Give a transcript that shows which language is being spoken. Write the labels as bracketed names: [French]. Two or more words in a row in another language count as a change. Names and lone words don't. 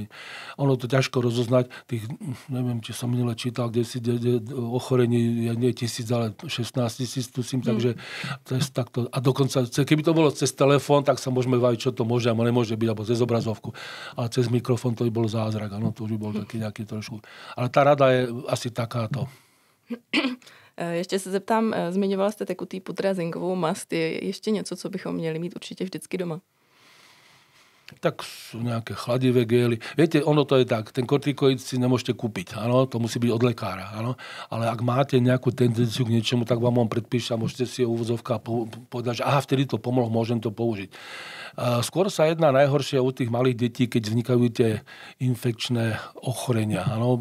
[Slovak] Ono to ťažko rozoznať, tých, neviem, či som minule čítal, kde ochorení nie 1000, ale 16 000 tusím, takže to je takto. A dokonca, keby to bolo cez telefón, tak sa môžeme baviť, čo to môže a nemôže byť, alebo cez obrazovku. Ale cez mikrofón to by bol zázrak, áno, to už by bol taký nejaký trošku. Ale tá rada je asi takáto. [Czech] Ještě se zeptám, zmiňovala jste tekutý pudr a zinkovou mast. Je ještě něco, co bychom měli mít určitě vždycky doma? [Slovak] Tak sú nejaké chladivé gély. Viete, ono to je tak, ten kortikoid si nemôžete kúpiť, áno, to musí byť od lekára, áno. Ale ak máte nejakú tendenciu k niečomu, tak vám on predpíše a môžete si ho úvodzovka povedať, že aha, vtedy to pomohlo, môžem to použiť. Skôr sa jedná najhoršie u tých malých detí, keď vznikajú tie infekčné ochorenia, áno.